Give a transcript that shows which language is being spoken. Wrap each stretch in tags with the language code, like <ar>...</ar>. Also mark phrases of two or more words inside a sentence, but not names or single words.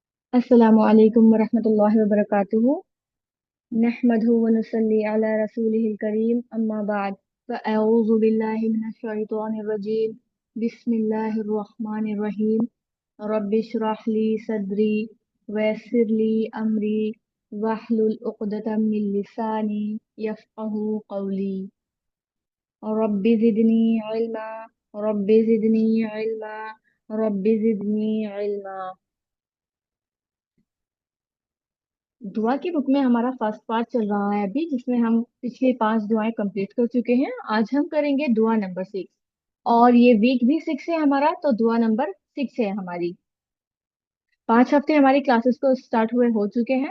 <ar>السلام عليكم ورحمة الله وبركاته. نحمده ونصلي على رسوله الكريم، أما بعد. فأعوذ بالله من الشيطان الرجيم. بسم الله الرحمن الرحيم. رب اشرح لي صدري ويسر لي أمري واحلل عقدة من لساني يفقهوا قولي. رب زدني علما، رب زدني علما، رب زدني علما.</ar> <hi>दुआ की बुक में हमारा</hi> <en>first part</en> <hi>चल रहा है अभी, जिसमें हम पिछली 5 दुआएं कंप्लीट कर चुके हैं। आज हम करेंगे दुआ नंबर 6। और ये वीक भी 6 है हमारा, तो दुआ नंबर 6 है हमारी। 5 हफ्ते हमारी क्लासेस को स्टार्ट हुए हो चुके हैं।</hi>